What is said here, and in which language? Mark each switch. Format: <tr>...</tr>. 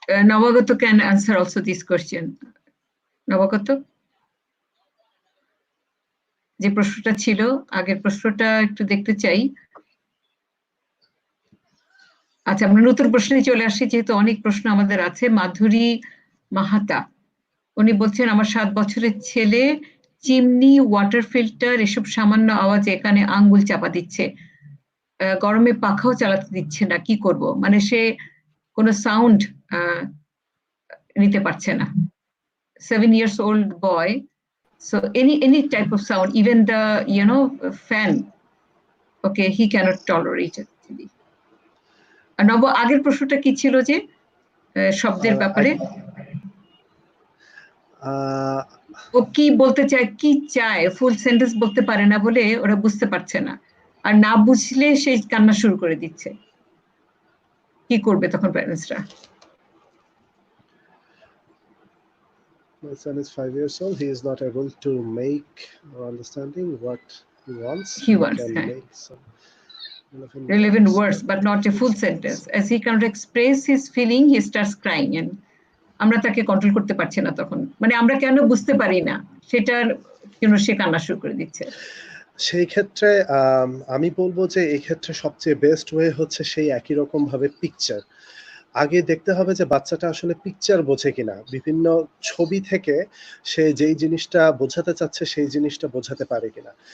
<en>নবাগত can answer also this question.</en> <bn>নবাগত, যে প্রশ্নটা ছিল আগের প্রশ্নটা একটু দেখতে চাই। আচ্ছা, আমরা নতুন প্রশ্নে চলে আসি, যেহেতু অনেক প্রশ্ন আমাদের আছে। মাধুরী মাহাতা, উনি বলছেন আমার 7 বছরের ছেলে চিমনি, ওয়াটার ফিল্টার এসব সামান্য আওয়াজে কানে আঙ্গুল চাপা দিচ্ছে, গরমে পাখাও চালাতে দিচ্ছে না, কি করব? মানে সে কোনো সাউন্ড নিতে পারছে না।</bn> <en>7 years old boy, so any type of sound, even the fan, okay, he cannot tolerate it actually.</en> <bn>নব, আগের প্রশ্নটা কি ছিল যে শব্দের ব্যাপারে? ও কি বলতে চায়, কি চায়, ফুল সেন্টেন্স বলতে পারে না বলে ওরা বুঝতে পারছে না, আর না বুঝলে সে কান্না শুরু করে দিচ্ছে। কি করবে তখন প্যারেন্টসরা?</bn> <en>My son is 5 years old. He is not able to make or understanding what he wants. He wants, can yeah. make some relevant words, but not a full sentence. As he cannot express his feeling, he starts crying, and</en> <bn>আমরা তাকে control করতে পারছি না তখন। মানে আমরা কেন বুঝতে পারি না সেটার জন্য সে কান্না শুরু করে দিচ্ছে। সেই ক্ষেত্রে আমি বলবো যে এই ক্ষেত্রে সবচেয়ে বেস্ট ওয়ে হচ্ছে সেই একই রকম ভাবে পিকচার। আগে দেখতে হবে যে বাচ্চাটা আসলে পিকচার বোঝে কিনা, বিভিন্ন ছবি থেকে সে যেই জিনিসটা বোঝাতে চাচ্ছে সেই জিনিসটা বোঝাতে পারে কিনা।</bn>